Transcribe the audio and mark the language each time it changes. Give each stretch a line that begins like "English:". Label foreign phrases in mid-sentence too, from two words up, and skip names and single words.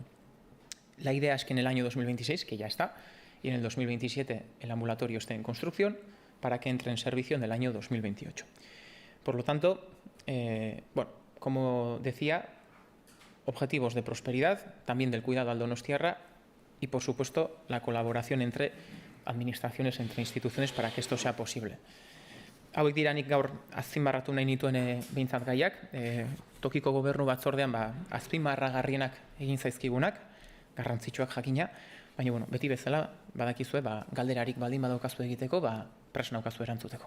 Spanish: La idea es que en el año 2026, que ya está, y en el 2027 el ambulatorio esté en construcción para que entre en servicio en el año 2028. Por lo tanto, como decía, objetivos de prosperidad, también del cuidado al donostiarra y, por supuesto, la colaboración entre administraciones, entre instituciones, para que esto sea posible.
Basque: Hauek dira nik gaur azpimarratu nahi nituen behintzat gaiak, tokiko gobernu batzordean azpimarragarrienak egin zaizkigunak, garrantzitsuak jakina, baina beti bezala badakizue galderarik baldin badaukazu egiteko, prest naukazu erantzuteko.